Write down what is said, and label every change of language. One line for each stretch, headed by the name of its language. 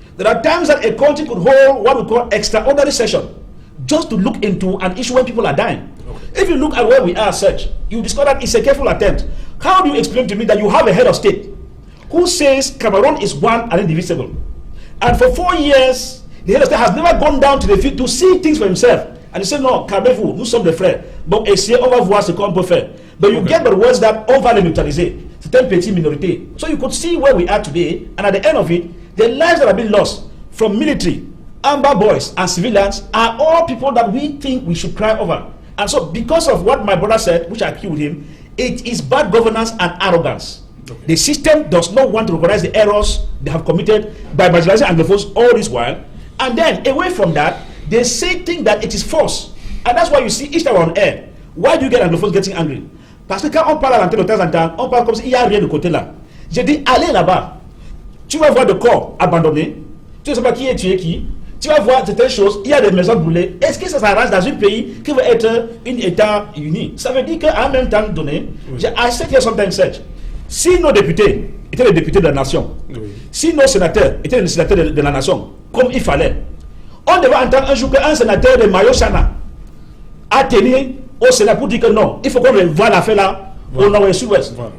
English: There are times that a country could hold what we call extraordinary session just to look into an issue when people are dying. If you look at where we are, Search, you discover that it's a careful attempt. How do you explain to me that you have a head of state who says Cameroon is one and indivisible? And for 4 years, the head of state has never gone down to the field to see things for himself. And he said, no,
French: calmez-vous, nous sommes des frères. Bon, essayez, on va voir ce qu'on peut faire.
English: But you get the words that
French: on va les neutraliser. C'est une petite minorité.
English: So you could see where we are today, and at the end of it, the lives that have been lost from military, amber boys, and civilians are all people that we think we should cry over. And so, because of what my brother said, which I agree with him, it is bad governance and arrogance. Okay. The system does not want to recognize the errors they have committed by marginalizing Anglophones all this while. And then, away from that, they say things that it is force. And that's why you see each time on air. Why do you get Anglophones getting angry?
French: Parce que quand on parle à l'antenne de temps en temps, on parle comme s'il n'y a rien de côté là. J'ai dit, allez là-bas. Tu vas voir des corps abandonnés. Tu ne sais pas qui est tué qui. Tu vas voir certaines choses, il y a des maisons brûlées. Est-ce que ça s'arrange dans un pays qui veut être un État uni? Ça veut dire qu'à un même temps donné,
English: I said here sometimes,
French: si nos députés étaient les députés de la nation, si nos sénateurs étaient les sénateurs de la nation, comme il fallait, on devait entendre un jour qu'un sénateur de Mayo-Chana a tenu au Sénat pour dire que non, il faut qu'on voit l'affaire là, au nord et sud-ouest.